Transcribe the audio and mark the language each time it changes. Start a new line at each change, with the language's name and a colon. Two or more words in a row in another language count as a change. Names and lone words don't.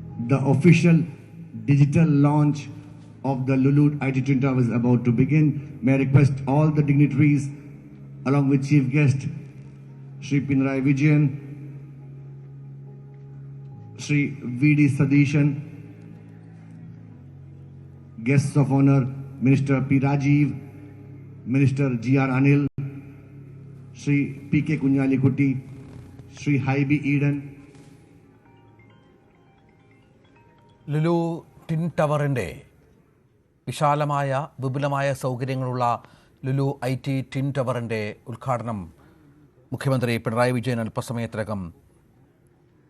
English: the official digital launch of the Lulu IT Twin Tower is about to begin. May I request all the dignitaries, along with Chief Guest Shri Pinarayi Vijayan, Shri V.D. Sadishan, guests of honor, Minister P. Rajiv, Minister G.R. Anil, Shri P.K. Kunjalikutti, Shri Haibi Eden,
Malayalam: ലുലു ടിൻ ടവറിൻ്റെ വിശാലമായ വിപുലമായ സൗകര്യങ്ങളുള്ള ലുലു IT ടിൻ ടവറിൻ്റെ ഉദ്ഘാടനം മുഖ്യമന്ത്രി പിണറായി വിജയൻ അല്പസമയത്തിനകം നിർവഹിക്കും.